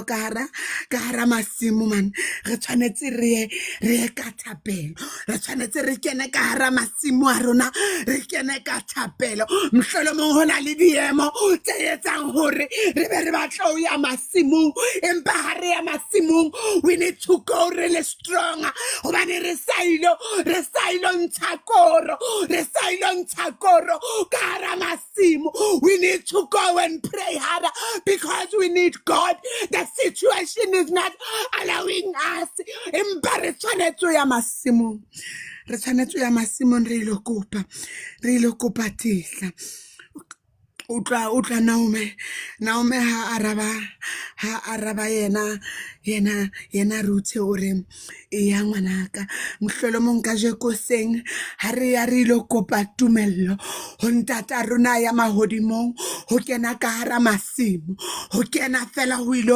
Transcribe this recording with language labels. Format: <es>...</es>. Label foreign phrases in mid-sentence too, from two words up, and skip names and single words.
<st>ka hara masimo man re tshwanetse re ye ka thapelo re tshwanetse re kene ka hara masimo a rona re kene ka thapelo mohlolomong hona le diemo tse etsang hore re be re batla ho ya masimong empa ha re ya masimong</st> <en>we need to go really strong</en> <st>hobane re sa ilo ntsha koro ka hara masimo</st> <en>we need to go and pray harder because we need God. The situation is not allowing us</en> <st>empa re tshwanetse ho ya masimong re ilo kopa tetla utla Naume ha araba yena Ruthe ore ya ngwanaka mohlolomong ka jeko seng ha re ya re ilo kopa tumello ho ntata rona ya mahodimong ho kena ka hara masimo ho kena fela ho ilo</st>